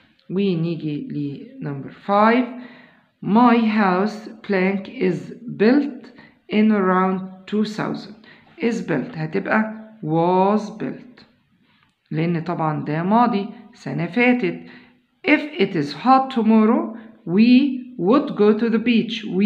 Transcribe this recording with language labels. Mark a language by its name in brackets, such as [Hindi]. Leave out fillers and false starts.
[Arabic] ونيجي ل number 5. [English] My house plank is built in around 2000. [Arabic] is built هتبقى was built لأن طبعا ده ماضي سنة فاتت. [English] If it is hot tomorrow we would go to the beach.